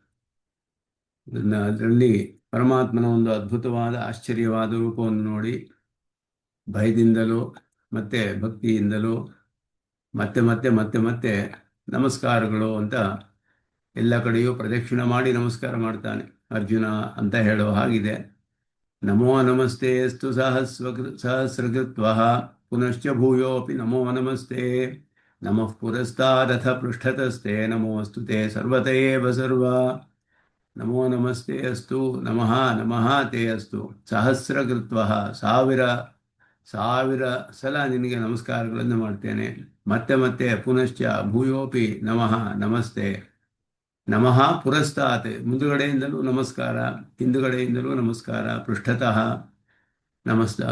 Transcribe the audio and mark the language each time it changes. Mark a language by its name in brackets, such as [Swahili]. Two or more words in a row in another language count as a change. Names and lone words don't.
[Kannada] ಅದರಲ್ಲಿ ಪರಮಾತ್ಮನ ಒಂದು ಅದ್ಭುತವಾದ ಆಶ್ಚರ್ಯವಾದ ರೂಪವನ್ನು ನೋಡಿ ಭಯದಿಂದಲೂ ಮತ್ತೆ ಭಕ್ತಿಯಿಂದಲೂ ಮತ್ತೆ ಮತ್ತೆ ಮತ್ತೆ ಮತ್ತೆ ನಮಸ್ಕಾರಗಳು ಅಂತ ಎಲ್ಲ ಕಡೆಯೂ ಪ್ರದಕ್ಷಿಣೆ ಮಾಡಿ ನಮಸ್ಕಾರ ಮಾಡ್ತಾನೆ ಅರ್ಜುನ ಅಂತ ಹೇಳೋ ಹಾಗಿದೆ. [Sanskrit] ನಮೋ ನಮಸ್ತೆ ಅಸ್ತು ಸಹಸ್ರಕೃತ್ವಃ ಪುನಶ್ಚ ಭೂಯೋಪಿ ನಮೋ ನಮಸ್ತೆ ನಮಃ ಪುರಸ್ತಾದಥ ಪೃಷ್ಠತಸ್ತೆ ನಮೋऽस्तु ते ಸರ್ವತ ಏವ ಸರ್ವ. ನಮೋ ನಮಸ್ತೆ ಅಸ್ತು ನಮಃ ನಮಃ ತೇ ಅಸ್ತು ಸಹಸ್ರಕೃತ್ವಃ [Kannada] ಸಾವಿರ ಸಲ ನಿನಗೆ ನಮಸ್ಕಾರಗಳನ್ನು ಮಾಡ್ತೇನೆ. ಮತ್ತೆ ಮತ್ತೆ [Sanskrit] ಪುನಶ್ಚ ಭೂಯೋಪಿ ನಮಃ ನಮಸ್ತೆ. ನಮಃ ಪುರಸ್ತಾತ್ [Kannada] ಮುಂದುಗಡೆಯಿಂದಲೂ ನಮಸ್ಕಾರ, ಹಿಂದುಗಡೆಯಿಂದಲೂ ನಮಸ್ಕಾರ. ಪೃಷ್ಠತಃ ನಮಸ್ಕಾರ.